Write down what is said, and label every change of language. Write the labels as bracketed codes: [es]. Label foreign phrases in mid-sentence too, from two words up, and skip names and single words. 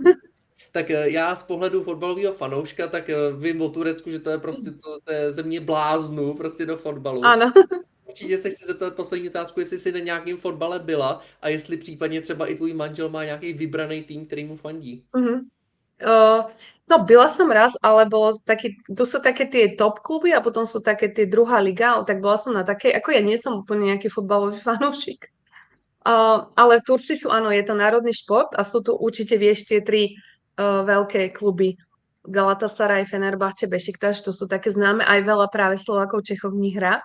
[cs] smutný, tak já z pohledu fotbalového fanouška, tak vím o Turecku, že to je prostě to je země bláznů prostě do fotbalu. [sk] áno. [cs] Určitě se chci zeptat poslední otázku, jestli jsi na nějakém fotbale byla a jestli případně třeba i tvůj manžel má nějaký vybraný tým, který mu fandí. Mhm. [sk] Uh, no, byla som raz, ale bolo taký, tu sú také tie top kluby a potom sú také tie druhá liga, tak bola som na takej, ako ja nie som úplne nejaký futbalový fanúšik, ale Turci sú, áno, je to národný šport a sú tu určite, vieš, tie tri veľké kluby. Galatasaray, Fenerbahce, Bešiktaš, to sú také známe, aj veľa práve Slovákov, Čechov v nich hrá.